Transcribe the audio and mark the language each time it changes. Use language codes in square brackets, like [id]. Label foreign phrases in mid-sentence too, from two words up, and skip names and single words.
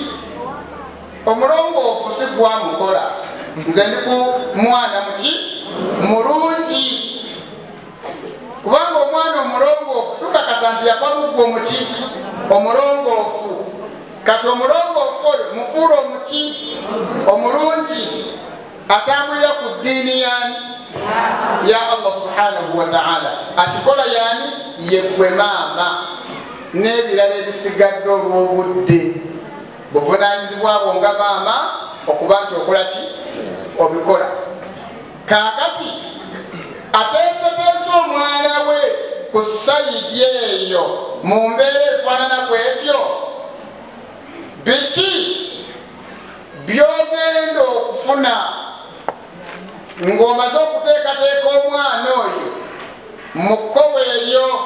[lg] Omulongoofu si gwamukola, nze ndi ku mwana muki mulungi, kubanga omwana omulongoofu tukakasa nti yava muggwa omuki omulongoofu. Kati omulongoofu oyo mufuula omuki omulungi, atambulira ku ddiini yani ya [ar] الله سبحانه وتعالى. [lg] Akikola yani yeggwe maama n'ebirala ebisigadde olw'obudde. Buvunanyizibwa bwo nga maama okuba nti okola ki obikola. Kaakati ateeseteese omwana we ku sayidi eyo mu mbeera efaanana bwetyo, biki byogenda okufuna ng'omaze okuteekateeka omwana oyo mu kkobo eryo?